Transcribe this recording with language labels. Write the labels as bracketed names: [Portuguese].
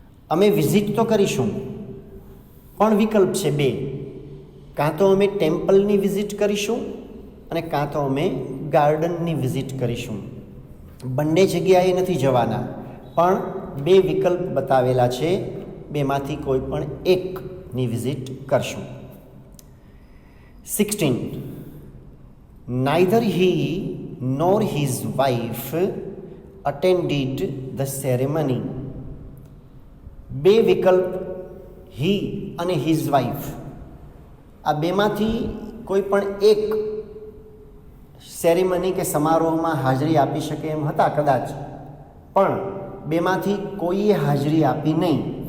[Gujarati] અમે વિઝિટ તો કરીશું પણ વિકલ્પ છે બે, કાં તો અમે ટેમ્પલની વિઝિટ કરીશું અને કાં તો અમે ગાર્ડનની વિઝિટ કરીશું. બંને જગ્યાએ નથી જવાના, પણ બે વિકલ્પ બતાવેલા છે, બેમાંથી કોઈ પણ એકની વિઝિટ કરશું. [English] 16, neither he nor his wife attended the ceremony. [Gujarati] બે વિકલ્પ હી અને હિઝ વાઇફ, આ બેમાંથી કોઈ પણ એક સેરેમની કે સમારોહમાં હાજરી આપી શકે એમ હતા કદાચ, પણ બેમાંથી કોઈએ હાજરી આપી નહીં.